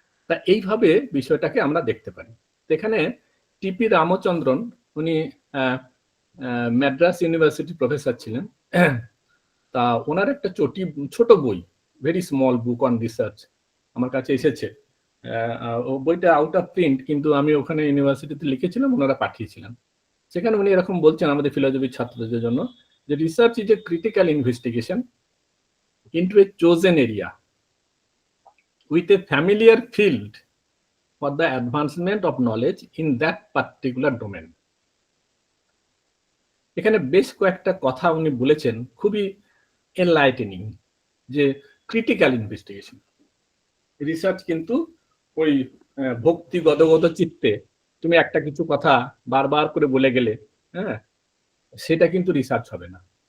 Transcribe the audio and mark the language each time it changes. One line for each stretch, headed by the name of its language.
Bangla: তা এইভাবে বিষয়টাকে আমরা দেখতে পারি। এখানে টিপি রামচন্দ্রন, উনি মাদ্রাস ইউনিভার্সিটি প্রফেসর ছিলেন, তা ওনার একটা ছোট বই,
English: very small book on research
Bangla: আমার কাছে এসেছে। বইটা আউট অফ প্রিন্ট, কিন্তু আমি ওখানে ইউনিভার্সিটিতে লিখেছিলাম, ওনারা পাঠিয়েছিলেন। সেখানে উনি এরকম বলছেন আমাদের ফিলোসফির ছাত্রদের জন্য যে
English: Research is a critical investigation into a chosen area with a familiar field for the advancement of knowledge in that particular domain.
Bangla: এখানে বেশ কয়েকটা কথা উনি বলেছেন, খুবই এনলাইটেনিং, যে ক্রিটিক্যাল ইনভেস্টিগেশন রিসার্চ কিন্তু ওই ভক্তি গদগদ চিত্তে তুমি একটা কিছু কথা বারবার করে বলে গেলে, হ্যাঁ, সেটা কিন্তু রিসার্চ হবে না।